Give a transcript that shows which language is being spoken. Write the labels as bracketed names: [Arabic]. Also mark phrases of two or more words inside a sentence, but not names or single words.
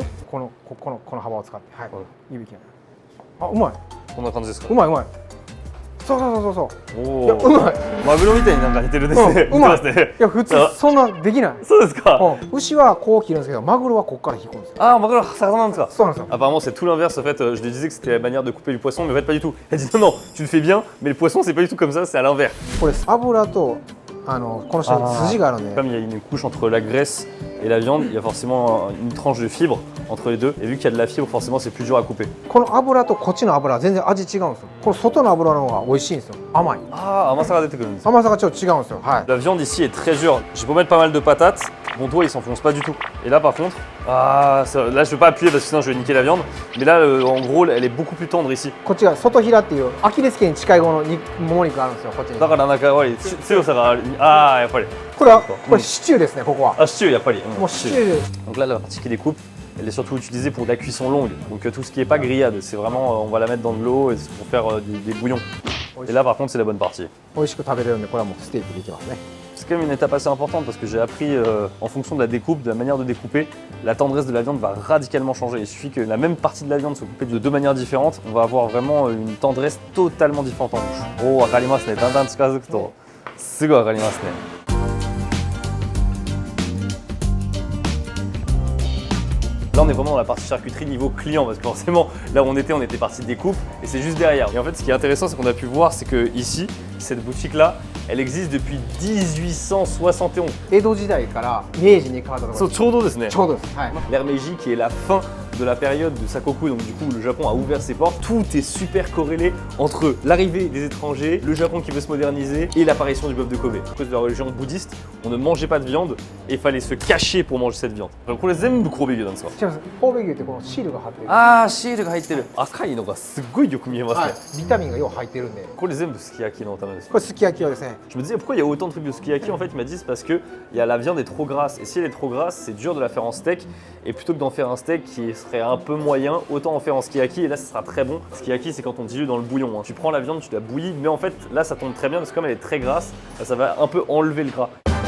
[Japanese] この幅を使って、はい。指切る。あ、うまい。こんな感じですか？うまいうまい。そうそう。おお。いや、うまい。マグロみたいになんか似てるですね。うまい。似てますね。いや、普通そんなできない。そうですか。牛はこう切るんですけど、マグロはここから引くんですよ。 Ah, magrelo, çaなんですか？そうなんですよ。 [French] Apparemment, c'est tout l'inverse. En fait, je lui disais que c'était la manière de couper du poisson, mais en fait, pas du tout. Elle dit non, non, tu le fais bien, mais le poisson, c'est pas du tout comme ça, c'est à l'inverse. [Japanese] これ油とこの下に筋があるんで。 [French] Comme il y a une couche entre la graisse et la viande, il y a forcément une tranche de fibre entre les deux. Et vu qu'il y a de la fibre, forcément, c'est plus dur à couper. [Japanese] この油とこっちの油は全然味違うんですよ。この外の油の方が美味しいんですよ。甘い。 Ah, 甘さが出てくるんです。甘さがちょっと違うんですよ。はい。 [French] La viande ici est très dure. J'ai beau mettre pas mal de patates, mon doigt il s'enfonce pas du tout. Et là par contre, là je veux pas appuyer parce que sinon je vais niquer la viande. Mais là en gros elle est beaucoup plus tendre ici. [Japanese] こっちが外平っていうアキレス腱に近い方のもも肉があるんですよ。こっちに。だからなんかやっぱり強さがある。ああやっぱり。これシチューですね。ここは。 Ah stew やっぱり。もうシチュー。 [French] Donc là la partie qui découpe, elle est surtout utilisée pour de la cuisson longue. Donc tout ce qui est pas grillade, c'est vraiment on va la mettre dans de l'eau et c'est pour faire des bouillons. Et là par contre c'est la bonne partie. [Japanese] 美味しく食べれるんでこれはもうステーキでいきますね。 [French] C'est quand même une étape assez importante parce que j'ai appris en fonction de la découpe, de la manière de découper, la tendresse de la viande va radicalement changer. Il suffit que la même partie de la viande soit coupée de deux manières différentes, on va avoir vraiment une tendresse totalement différente en bouche. [Japanese] Oh, わかりますね。だんだん近づくとすぐわかりますね。 [French] Là on est vraiment dans la partie charcuterie niveau client parce que forcément là où on était parti découpe et c'est juste derrière. Et en fait ce qui est intéressant c'est qu'on a pu voir c'est que ici, cette boutique là, elle existe depuis 1871. [Japanese] 江戸時代から明治に変わったところ。そうちょうどですね。ちょうどです。はい。 [French] L'ère Meiji qui est la fin de la période de Sakoku, donc du coup le Japon a ouvert ses portes. Tout est super corrélé entre l'arrivée des étrangers, le Japon qui veut se moderniser et l'apparition du bœuf de Kobe. À cause de la religion bouddhiste, on ne mangeait pas de viande et il fallait se cacher pour manger cette viande. Donc pour les zembus Kobe [Japanese] なんですか？違います。神戸牛ってこのシールが貼ってる。あーシールが入ってる。赤いのがすっごいよく見えますね。はい。ビタミンがよう入ってるんで。これ全部すき焼きのためです。これすき焼き用ですね。 [French] Je me disais pourquoi il y a autant de trucs de sukiyaki en fait il m'a dit c'est parce que la viande est trop grasse et si elle est trop grasse c'est dur de la faire en steak et plutôt que d'en faire un steak qui serait un peu moyen autant en faire en sukiyaki et là ça sera très bon. Sukiyaki c'est quand on dilue dans le bouillon, hein. Tu prends la viande, tu la bouillis mais en fait là ça tombe très bien parce que comme elle est très grasse ça va un peu enlever le gras.